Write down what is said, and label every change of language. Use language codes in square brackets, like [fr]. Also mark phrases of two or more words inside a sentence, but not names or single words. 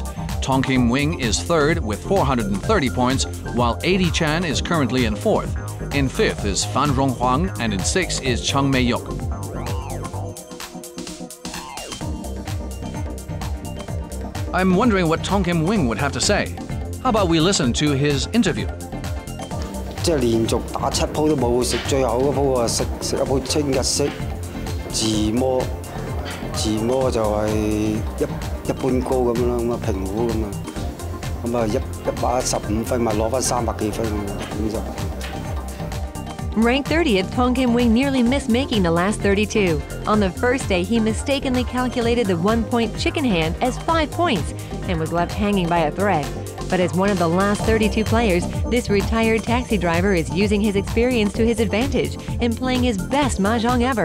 [en] Tong Kim-wing is third with 430 points, while Adi Chan is currently in 4th. In 5th is Fan Ronghuang, and in 6th is Chang Mei-yuk. I'm wondering what Tong Kim-wing would have to say. How about we listen to his interview? [yue] 即係連續打7鋪都冇食，最後嗰鋪啊食一鋪清日式自摸就係一般高咁樣啦，咁啊平胡咁啊115分咪攞翻300幾分咁就。 [en] Ranked 30th, Tong Kim-wing nearly missed making the last 32. On the first day, he mistakenly calculated the 1-point chicken hand as 5 points and was left hanging by a thread. But as one of the last 32 players, this retired taxi driver is using his experience to his advantage and playing his best Mahjong ever.